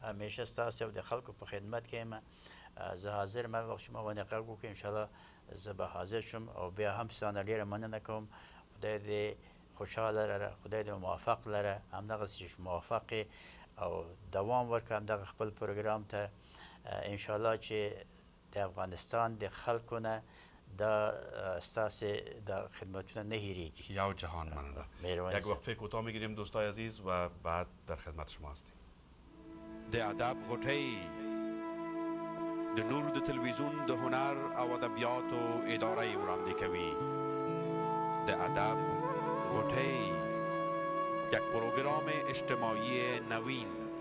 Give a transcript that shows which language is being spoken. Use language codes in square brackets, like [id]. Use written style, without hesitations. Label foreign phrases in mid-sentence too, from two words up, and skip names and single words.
[ps] همیشه ستاسو د خلکو په خدمت کې یم زه حاضر یم هر وخت شما باندې غږ وکړئ [ar] ان شاء الله [ps] زه به حاضر شم او بیا هم ستانه ډیره مننه کوم خدای دې خوشحاله لره خدای دې موفق لره همدغسې موفق او دوام ورکړه همدغه خپل پروګرام ته انشاءالله چې د افغانستان د خلکو نه دا ستاسې د خدمتونه نه هیریږي یو جهان مننه [fa] یک وقفه کوتاه میگیریم دوستای عزیز و بعد در خدمت شما هستیم [ps] د ادب غوټۍ د نور د تلویزیون د هنر او ادبیاتو اداره وړاندې کوي د ادب غوټۍ [fa] یک پروگرام اجتماعی نوین